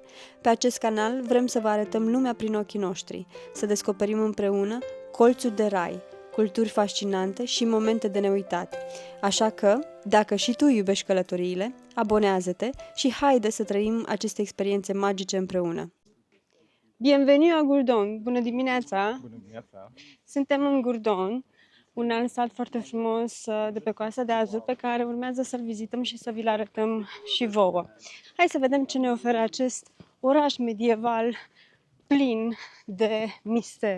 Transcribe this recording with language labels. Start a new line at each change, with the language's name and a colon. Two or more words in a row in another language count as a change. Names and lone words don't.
Romanian: Pe acest canal vrem să vă arătăm lumea prin ochii noștri, să descoperim împreună colțuri de rai, culturi fascinante și momente de neuitat. Așa că, dacă și tu iubești călătoriile, abonează-te și haide să trăim aceste experiențe magice împreună.
French: Bienvenue à Gourdon!
Romanian: Bună dimineața! Bună dimineața! Suntem în Gourdon, un alt sat foarte frumos de pe Coasta de Azur, pe care urmează să-l vizităm și să vi-l arătăm și vouă. Hai să vedem ce ne oferă acest oraș medieval plin de mister.